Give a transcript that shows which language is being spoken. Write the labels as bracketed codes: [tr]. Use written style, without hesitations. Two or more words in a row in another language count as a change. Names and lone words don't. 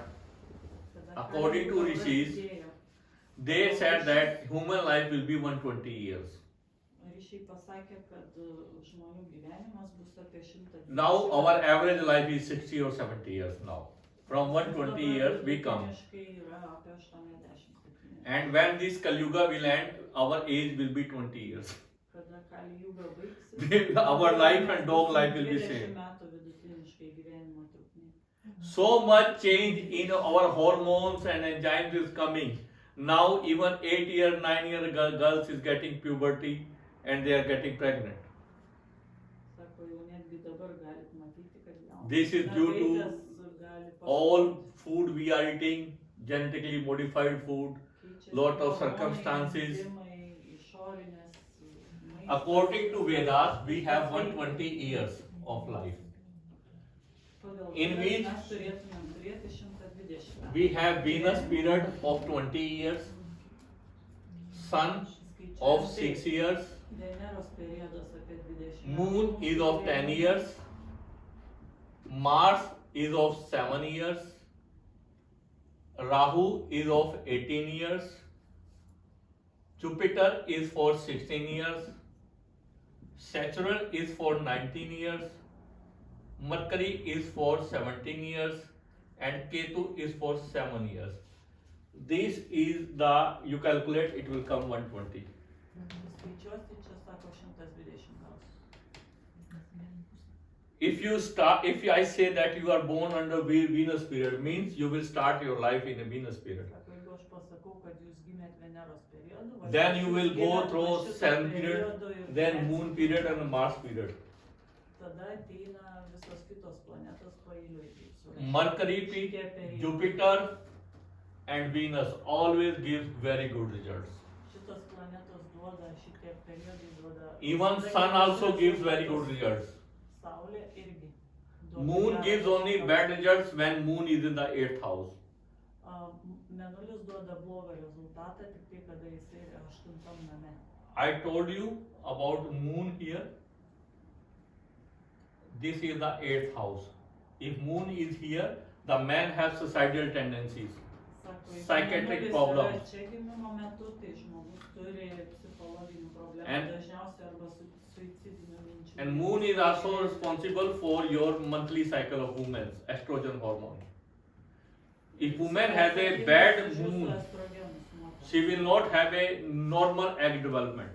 [lt] Tada [en] according to [lt] Kali Yuga [en] rishis, [lt] prasidėjo. [en] they said that human life will be 120 years. [lt] Ryšiai pasakė, kad žmonių gyvenimas bus apie 120. [en] Now our average life is 60 or 70 years now. From 120 years we come. [lt] Vidutiniškai yra apie 80. [en] And when this Kali Yuga will end, our age will be 20 years. [lt] Kada Kali Yuga baigsis, [en] Our life and dog life will be 20 same. [lt] metų vidutiniškai gyvenimo trukmė. [en] So much change in our hormones and enzymes is coming. Now even 8-year, 9-year girls is getting puberty and they are getting pregnant. [lt] Sako, jau netgi dabar galit matyti, kad jaunas [en] This is due to [lt] mergaitės gali [en] all [lt] pasirodyti. [en] food we are eating, genetically modified food, [lt] Keičiasi [en] lot of [lt] hormonai, [en] circumstances. [lt] enzimai, išorinės, maistas. [en] According to Vedas, we have 120 years of life. [lt] Pagal [en] in [lt] Vedas [en] which [lt] mes turėtumėm turėti 120 metų. [en] We have Venus period of 20 years, Sun of 6 years, [lt] Veneros periodas apie 20 [en] Moon is of 10 years, Mars is of 7 years, Rahu is of 18 years, Jupiter is for 16 years, Saturn is for 19 years, Mercury is for 17 years, and Ketu is for 7 years. This is the, you calculate, it will come 120. [lt] Skaičiuosi, čia sako 120 gaus. [en] If I say that you are born under Venus period, means you will start your life in a Venus period. [lt] Sako, jeigu aš pasakau, kad jūs gimėt Veneros periodu, [en] Then you will [lt] vadinasi, [en] go [lt] gimėt [en] through [lt] nuo šito [en] Sun period, [lt] periodo ir [en] then [lt] gyvensit. [en] Moon period and Mars period. [lt] Tada ateina visos kitos planetos paeiliui. Taip surašyti. [en] Mercury, [lt] Šitie periodai. [en] Jupiter and Venus always gives very good results. [lt] Šitos planetos duoda, šitie periodai duoda. [en] Even [lt] visada [en] Sun [lt] gerus [en] also gives very [lt] rezultatus. [en] good results. [lt] Saulė irgi [en] Moon gives only bad results when moon is in the 8th house. [lt] Mėnulis duoda blogą rezultatą tik tai, kada jisai 8 name. [en] I told you about moon here. This is the 8th house. If moon is here, the man has suicidal tendencies, psychiatric problems. [lt] Čia gimimo metu, tai žmogus turi psichologinių problemų, [en] And- [lt] dažniausiai arba suicidinių minčių. [en] And moon is also responsible for your monthly cycle of women's estrogen hormone. If woman has a bad moon, she will not have a normal egg development.